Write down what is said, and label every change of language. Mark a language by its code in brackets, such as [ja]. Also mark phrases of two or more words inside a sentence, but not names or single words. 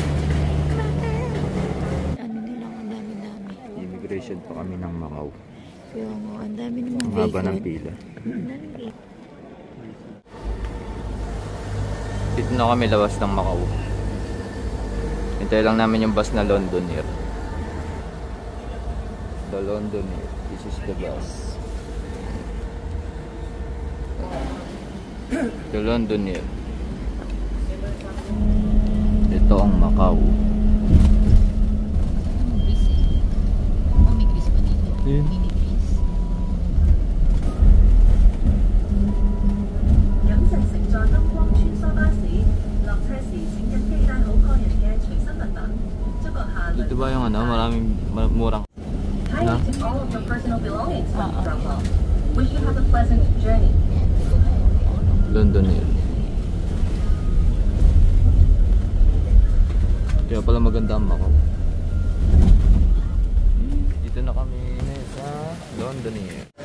[tl] Ano nila, ang dami-dami. immigration pa kami ng Macau. Kaya nga, ang dami namang Ang haba ng bacon. pila. Ang dami bacon. Dito na kami labas ng Macau. Hintay lang namin yung bus na Londonair. [en] The Londonair. This is the bus. The Londonair. [tl] Ito ang Macau. Grease eh. Oh, may grease pa dito. Yun. [en] Mini grease. [yue] 飲食乘坐金光穿梭巴士，落車時請緊記帶好個人嘅隨身物品。祝閣下 [tl] Dito ba yung ano? Maraming murang. [en] Kindly take all of your personal belongings when you drop off. Wish you have a pleasant journey. Londonair. [tl] Kaya pala maganda ang Macau. Dito na kami sa Londonair.